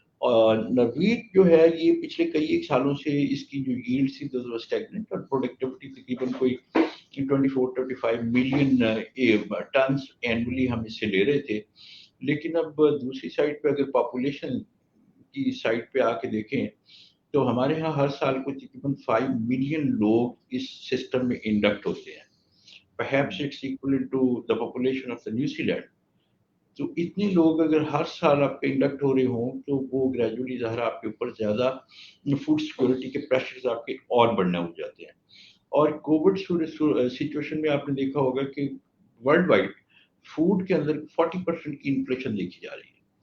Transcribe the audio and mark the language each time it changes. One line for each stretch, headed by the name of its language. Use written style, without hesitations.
Hindi: और वीट जो है ये पिछले कई एक सालों से इसकी जो यील्ड थी तो स्टैग्नेंट और प्रोडक्टिविटी तकरीबन कोई 24-25 मिलियन टन्स एनुअली हम इससे ले रहे थे। लेकिन अब दूसरी साइड पे अगर पॉपुलेशन की साइड पे आके देखें तो हमारे यहाँ हर साल को तकरीबन 5 मिलियन लोग इस सिस्टम में इंडक्ट होते हैं।
English: Perhaps it's equivalent to the population of the New Zealand.
Hindi: तो इतने लोग अगर हर साल आपके इंडक्ट हो रहे हों तो वो ग्रेजुअली ज़ाहिर आपके ऊपर ज़्यादा फूड सिक्योरिटी के प्रेशर्स आपके और बढ़ने हो जाते हैं। और कोविड सिचुएशन में आपने देखा होगा कि वर्ल्ड वाइड फूड के अंदर 40% की इन्फ्लेशन देखी जा रही है।